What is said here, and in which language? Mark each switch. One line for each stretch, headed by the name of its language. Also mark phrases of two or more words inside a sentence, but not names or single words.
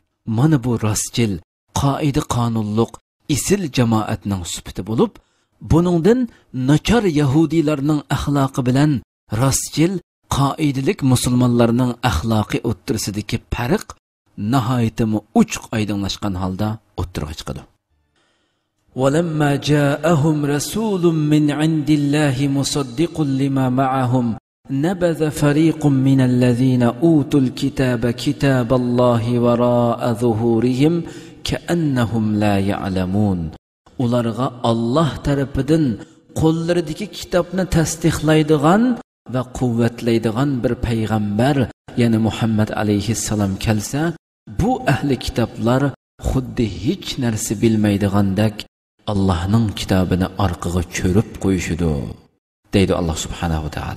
Uzbek: Mana bu rostchil, qoida qonunliq isil jamoatning sifati bo'lib, buningdan nachar Yahudilarning axloqi bilan rostchil, qoidalik musulmonlarning axloqi o'ttirsidagi farq nihoyatda uchuq oydinlashgan holda o'ttirga chiqadi.
Arabic: وَلَمَّا جَاءَهُمْ رَسُولٌ مِّنْ عِندِ اللَّهِ مُصَدِّقٌ لِمَا مَعَهُمْ نَبَذَ فَرِيقٌ مِّنَ الَّذِينَ أُوتُوا الْكِتَابَ كِتَابَ اللَّهِ وَرَاءَ ظُهُورِهِمْ كَأَنَّهُمْ لَا يَعْلَمُونَ.
Uzbek: Ularga Allah tarafidan qo'llaridagi kitobni tasdiqlaydigan va quvvatlaydigan bir payg'ambar, ya'ni Muhammad alayhissalom kelsa, bu ahli kitoblar xuddi hech narsa bilmaydigandek Allohning kitobini orqaga cho'rib qo'yishidi, deydi Alloh
Arabic: سبحانه وتعالى.